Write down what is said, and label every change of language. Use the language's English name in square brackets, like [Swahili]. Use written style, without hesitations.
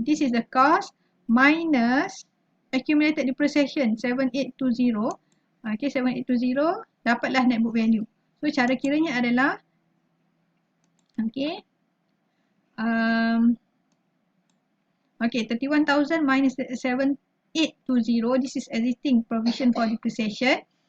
[English] This is the cost minus accumulated depreciation 7820. [Malay] Okay, 7820 dapatlah net book value. So cara kiranya adalah 31,000 minus 7820. [English] This is existing provision for depreciation.